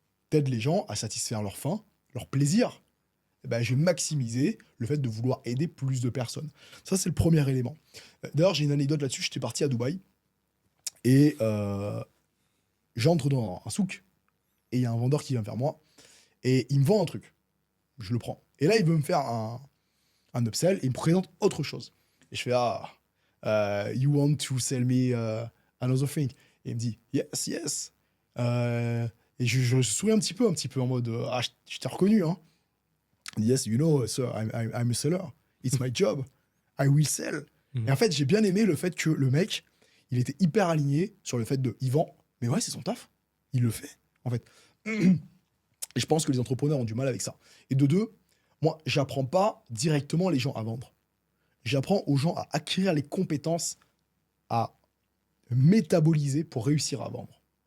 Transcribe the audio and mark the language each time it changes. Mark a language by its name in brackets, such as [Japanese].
[French] T'aides les gens à satisfaire leur faim, leur plaisir. Eh ben, je vais maximiser le fait de vouloir aider plus de personnes. Ça, c'est le premier élément. D'ailleurs, j'ai une anecdote là-dessus. J'étais parti à Dubaï et j'entre dans un souk et il y a un vendeur qui vient vers moi et il me vend un truc. Je le prends. Et là, il veut me faire un upsell et il me présente autre chose. Et je fais [English] you want to sell me another thing? [French] Et il me dit [English] yes, yes. [French] Et je souris un petit peu en mode ah, je t'ai reconnu, hein. [English] Yes, you know, sir, I'm a seller. It's my job. I will sell. [French] Et en fait, j'ai bien aimé le fait que le mec, il était hyper aligné sur le fait de il vend, mais ouais, c'est son taf. Il le fait, en fait. Et je pense que les entrepreneurs ont du mal avec ça. Et de deux, moi, j'apprends pas directement les gens à vendre. J'apprends aux gens à acquérir les compétences à métaboliser pour réussir à vendre.